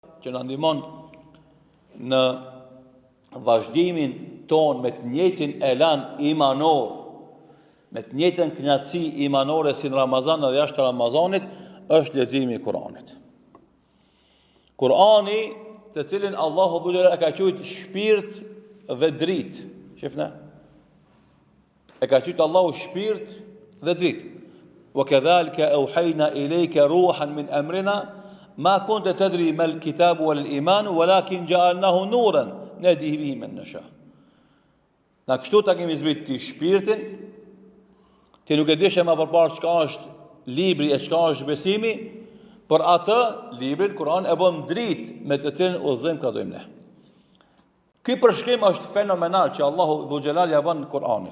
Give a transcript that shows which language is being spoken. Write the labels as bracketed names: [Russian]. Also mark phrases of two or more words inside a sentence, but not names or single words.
[Albanian] që na ndihmon në vazhdimin ton me të njëjtin elan imanor, me të njëjtën kënaqësi imanore si në Ramazan dhe jashtë Ramazanit, është leximi i Kuranit. Kurani, të cilin Allahu dhulera e ka quajtur shpirt dhe dritë. Shifna? E ka quajtur Allahu shpirt dhe dritë. [Arabic] وكذلك أوحينا إليك روحا من أمرنا ما كنت تدري ما الكتاب ولا الإيمان ولكن جعلناه نورا نهدي به من نشاء. [Albanian] Na kështu ta kemi zbrit ti shpirtin, ti nuk e dishe më përpara çka është libri e çka është besimi, por atë librin Kur'an e bën dritë me të cilën udhëzojmë ka dojmë ne. Ky përshkrim është fenomenal që Allahu [Arabic] ذو الجلال [Albanian] ja bën Kur'anit.